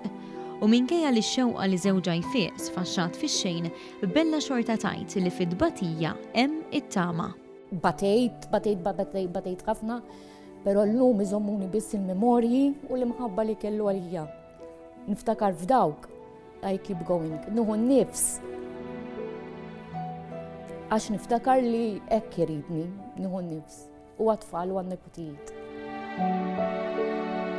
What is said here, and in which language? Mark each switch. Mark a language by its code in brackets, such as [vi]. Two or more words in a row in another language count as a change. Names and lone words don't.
[mt] U minkejja li x-xewqa li żewġha jfieq sfaxxat fix-xejn, Bella xorta tgħid li fid-Tbatija hemm it-tama. Batejt ħafna, pero l-lum iżommuni biss il-memorji u l-imħabba li kellu għalija. Niftakar f'dawk, [en] I keep going, [mt] nuħu n-nifs. Għax niftakar li hekk iridni, nuħu n-nifs, u għatfall u għan-neputijiet.